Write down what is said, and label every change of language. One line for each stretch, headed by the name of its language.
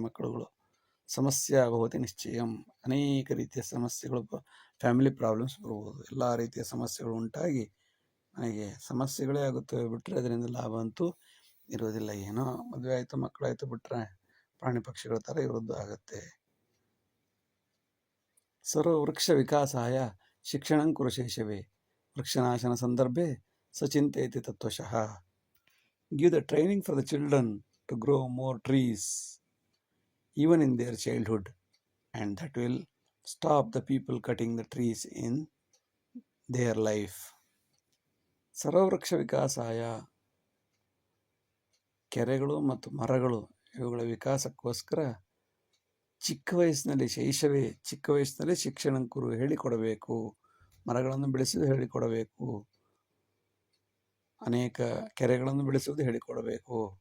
Kannada: ಮಕ್ಕಳುಗಳು ಸಮಸ್ಯೆ ಆಗುವುದು ನಿಶ್ಚಯಂ. ಅನೇಕ ರೀತಿಯ ಸಮಸ್ಯೆಗಳು, ಫ್ಯಾಮಿಲಿ ಪ್ರಾಬ್ಲಮ್ಸ್ ಬರ್ಬೋದು, ಎಲ್ಲ ರೀತಿಯ ಸಮಸ್ಯೆಗಳು ಉಂಟಾಗಿ ನನಗೆ ಸಮಸ್ಯೆಗಳೇ ಆಗುತ್ತವೆ ಬಿಟ್ಟರೆ ಅದರಿಂದ ಲಾಭ ಅಂತೂ ಇರೋದಿಲ್ಲ. ಏನೋ ಮದುವೆ ಆಯಿತು ಮಕ್ಕಳಾಯಿತು ಬಿಟ್ಟರೆ ಪ್ರಾಣಿ ಪಕ್ಷಿಗಳ ಥರ ಇರೋದು ಆಗುತ್ತೆ.
Sanskrit: ಸರ್ವ ವೃಕ್ಷ ವಿಕಾಸಾಯ ಶಿಕ್ಷಣಂ ಕುರು ಶೈಶವೇ ವೃಕ್ಷನಾಶನ ಸಂದರ್ಭೆ ಸಚಿಂತಯತಿ ತತ್ವಶಃ.
English: Give the training for the children to grow more trees even in their childhood, and that will stop the people cutting the trees in their life.
Sanskrit: ಸರ್ವವೃಕ್ಷ ವಿಕಾಸಾಯ,
Kannada: ಕೆರೆಗಳು ಮತ್ತು ಮರಗಳು ಇವುಗಳ ವಿಕಾಸಕ್ಕೋಸ್ಕರ ಚಿಕ್ಕ ವಯಸ್ಸಿನಲ್ಲಿ ಶೈಶವೇ, ಚಿಕ್ಕ ವಯಸ್ಸಿನಲ್ಲಿ
Sanskrit: ಶಿಕ್ಷಣ ಕುರು
Kannada: ಹೇಳಿಕೊಡಬೇಕು. ಮರಗಳನ್ನು ಬೆಳೆಸುವುದು ಹೇಳಿಕೊಡಬೇಕು, ಅನೇಕ ಕೆರೆಗಳನ್ನು ಬೆಳೆಸುವುದು ಹೇಳಿಕೊಡಬೇಕು.